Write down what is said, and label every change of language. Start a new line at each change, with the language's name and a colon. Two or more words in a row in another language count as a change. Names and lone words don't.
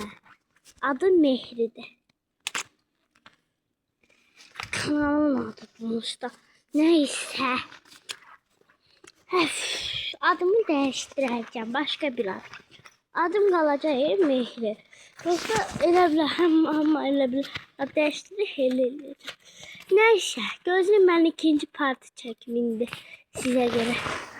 Turkish: Adı Mehri'dir. Kanalın adı bulmuştu. Neyse. Adımı değiştireceğim. Başka bir ad. Adım kalacak Mehri.
Azerbaijani: Yoksa elə bilərəm, amma elə bilərəm. Ad değiştirib eləyəcəm.
Turkish: Neyse.
Azerbaijani: Gözləyim, mən ikinci parti çəkimində sizə görə.